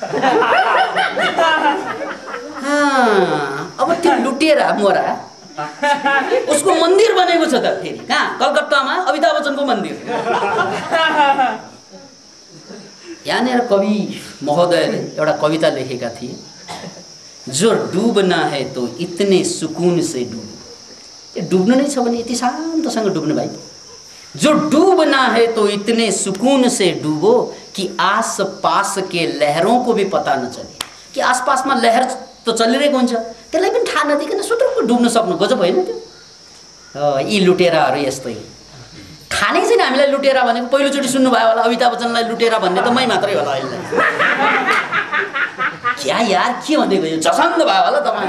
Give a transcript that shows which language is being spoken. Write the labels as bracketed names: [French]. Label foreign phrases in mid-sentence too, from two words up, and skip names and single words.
[Nepali] अब त्यो लुटेरा मोरा उसको मन्दिर बनेको छ त फेरि कहाँ? कलकत्तामा अमिताभ बच्चनको मन्दिर। यहाँनिर कवि महोदयले एउटा कविता लेखेका थिए, [Hindi] जो डुबना है तो इतने सुकून से डुबो। [Nepali] ये डुब्नु नै छ भने यति शान्तसँग डुब्नु भाइ। [Hindi] जो डूबना है तो इतने सुकून से डूबो कि आस पास के लहरों को भी पता न चले। [Nepali] कि आसपास में लहर तो चलिरहेको हुन्छ, त्यसलाई पनि थाहा नदिकन सुटुक्क डुब्न सक्नु गजब होइन त्यो? यी लुटेराहरू यस्तै। थाहा नै छैन हामीलाई लुटेरा भनेको। पहिलोचोटि सुन्नुभयो होला अमिताभ बच्चनलाई लुटेरा भन्ने त मै मात्रै होला अहिले। [Hindi] क्या यार [Nepali] के भन्दै गयो? झसङ्ग भयो होला तपाईँ।